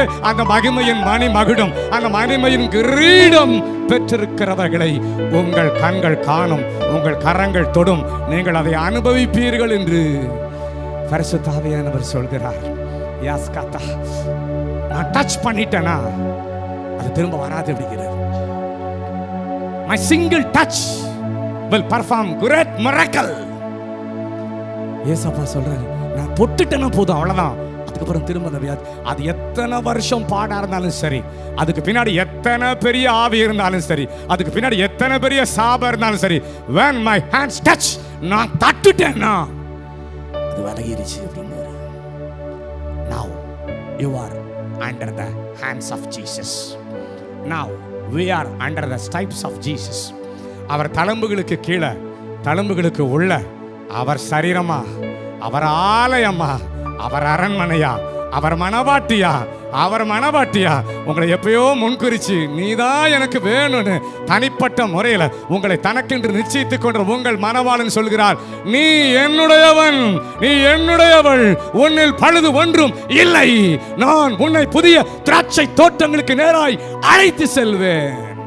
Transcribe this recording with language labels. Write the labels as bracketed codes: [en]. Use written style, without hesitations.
[ta] அந்த மகிமையின் மணி மகுடம், அந்த மகிமையின் கிரீடம் பெற்றிருக்கிறவர்களை உங்கள் கண்கள் காணும், உங்கள் கரங்கள் தொடும், நீங்கள் அதை அனுபவிப்பீர்கள் என்று பரிசுத்த ஆவியானவர் சொல்கிறார். யாஸ்காதா, நான் டச் பண்ணிட்டேனா அது திரும்ப வராது அப்படிங்கிறார். [en] My single touch will perform great miracle. [ta] ஏசப்பா சொல்றாரு, நான் தொட்டுட்டேனா போதும், அவ்வளவுதான். அதுக்கப்புறம் திரும்ப அந்த வியாதி, அது எத்தனை வருஷம் பாடா இருந்தாலும் சரி, அதுக்கு பின்னாடி எத்தனை பெரிய ஆவி இருந்தாலும் சரி, அதுக்கு பின்னாடி எத்தனை பெரிய சாபம் இருந்தாலும் சரி, [en] when my hands touch, [ta] நான் தட்டுட்டேன்னா அது விலகிருச்சு அப்படின்னு. [en] Now you are under the hands of Jesus. Now we are under the stripes of Jesus. [ta] அவர் தழும்புகளுக்கு கீழே, தழும்புகளுக்கு உள்ள, அவர் சரீரமா, அவர் ஆலயமா, அவர் அரண்மனையா, அவர் மனவாட்டியா, அவர் மனவாட்டியா உங்களை எப்பயோ முன்குறிச்சு நீதான் எனக்கு வேணும்னு தனிப்பட்ட முறையில் உங்களை தனக்கென்று நிச்சயித்துக் கொண்ட உங்கள் மனவாளன் சொல்கிறார், நீ என்னுடையவன், நீ என்னுடையவள், உன்னில் பழுது ஒன்றும் இல்லை, நான் உன்னை புதிய திராட்சை தோட்டங்களுக்கு நேராய் அழைத்து செல்வேன்.